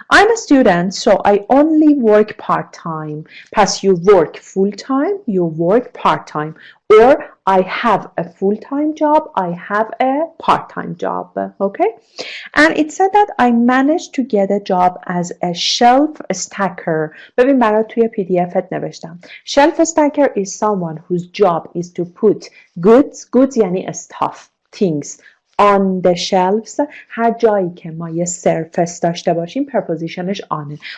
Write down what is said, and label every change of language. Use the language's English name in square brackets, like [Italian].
[English] I'm a student, so I only work part-time. Past you work full-time, you work part-time. Or I have a full-time job, I have a part-time job, okay? And it said that I managed to get a job as a shelf stacker. [Persian] ببین برات توی PDFت نوشتم. [English] Shelf stacker is someone whose job is to put goods یعنی stuff, things on the shelves. [Persian] هر جایی که ما یه surface داشته باشیم prepositionش آنه.